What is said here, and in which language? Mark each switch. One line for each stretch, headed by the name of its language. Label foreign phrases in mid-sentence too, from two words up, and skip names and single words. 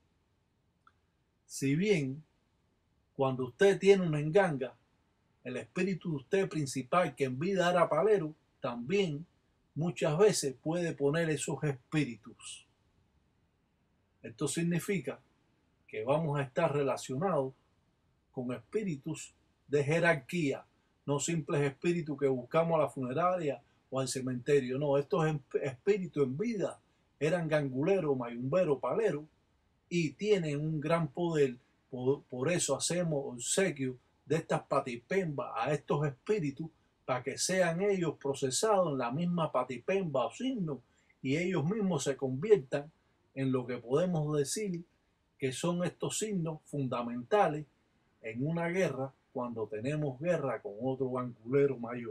Spanish: Si bien cuando usted tiene una enganga, el espíritu de usted principal, que en vida era palero, también muchas veces puede poner esos espíritus. Esto significa que vamos a estar relacionados con espíritus de jerarquía, no simples espíritus que buscamos a la funeraria o al cementerio. No, estos espíritus en vida eran ganguleros, mayumberos, paleros y tienen un gran poder. Por eso hacemos obsequio de estas patipembas a estos espíritus para que sean ellos procesados en la misma patipemba o signo y ellos mismos se conviertan en lo que podemos decir que son estos signos fundamentales en una guerra cuando tenemos guerra con otro gangulero mayor.